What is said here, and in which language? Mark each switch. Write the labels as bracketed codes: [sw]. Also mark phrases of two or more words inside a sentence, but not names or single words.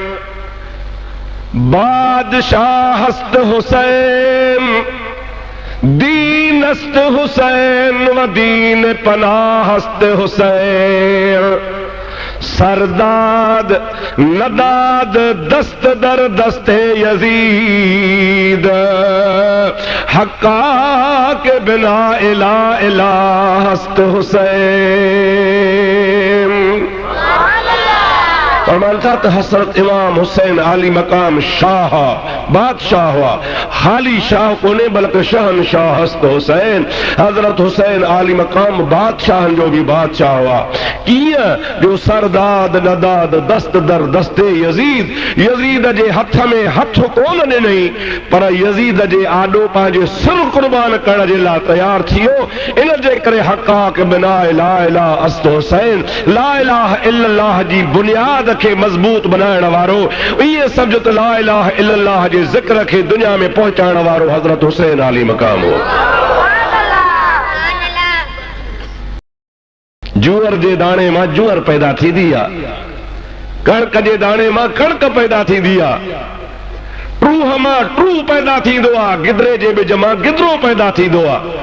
[fa] بادشاه است حسین دین است حسین و دین پناه است حسین سر داد نداد دست در دست یزید حقا که بنا اله اله است حسین. [sd] फरमान था तो हजरत इमाम हुसैन आली मकाम शाह बादशाह हुआ, खाली शाह कोने बल्कि [fa] شهنشاه است حسین. [sd] हजरत हुसैन आली मकाम बादशाह जो भी बादशाह हुआ। कीअं जो [fa] سر داد نداد دست در دست یزید, [sd] यजीद जे हथ में हथ कोन ॾिनई पर यजीद जे आॾो पंहिंजे सिर कुर्बान करण जे लाइ तयारु थी वियो। इन जे करे [fa] حقاک بنا لا اله است حسین, [ar] لا إله إلا الله [sd] जी बुनियाद खे मज़बूत बनाइण वारो, इहे सम्झो त [ar] لا إله إلا الله [sd] जे ज़िक्र खे दुनिया में पहुचाइण वारो हज़रत हुसैन आली मकाम हो। जूअर जे दाणे मां जूअर पैदा थींदी आहे, कणक जे दाणे मां कणक पैदा थींदी आहे, ट्रूह मां ट्रू पैदा थींदो आहे, गिदरे जे ॿिज मां गिदरो पैदा थींदो आहे।